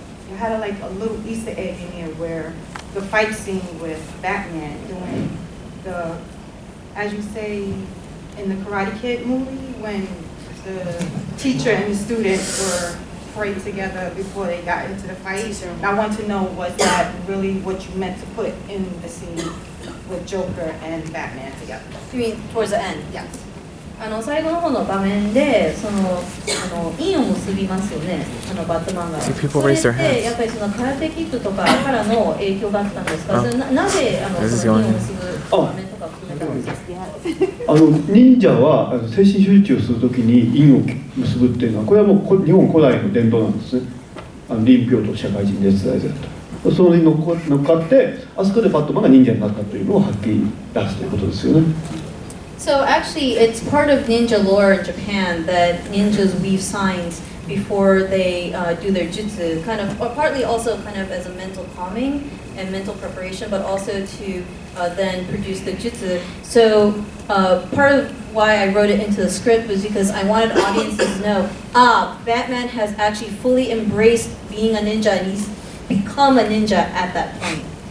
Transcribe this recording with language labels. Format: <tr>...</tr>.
<en>You had a little Easter egg in here where the fight scene with Batman doing the, as you say, in the Karate Kid movie, when the teacher and the students were prayed together before they got into the fight. I want to know, was that really what you meant to put in the scene with Joker and Batman together? You mean towards the end? Yes.</en> <ja>最後の方の場面で印を結びますよね、バットマンが。それってやっぱりその空手キッドとかからの影響があったんですか？なぜその印を結ぶ場面とか決めたんですか？忍者は精神集中するときに印を結ぶっていうのは、これはもう日本古代の伝統なんですね。臨氷と社会人絶大絶と。それに乗っかって、あそこでバットマンが忍者になったというのをはっきり出すということですよね。</ja> <en>So actually, it's part of ninja lore in Japan that ninjas weave signs before they do their jutsu, kind of, or partly also kind of as a mental calming and mental preparation, but also to then produce the jutsu. So part of why I wrote it into the script was because I wanted audiences to know, Batman has actually fully embraced being a ninja and he's become a ninja at that point.</en>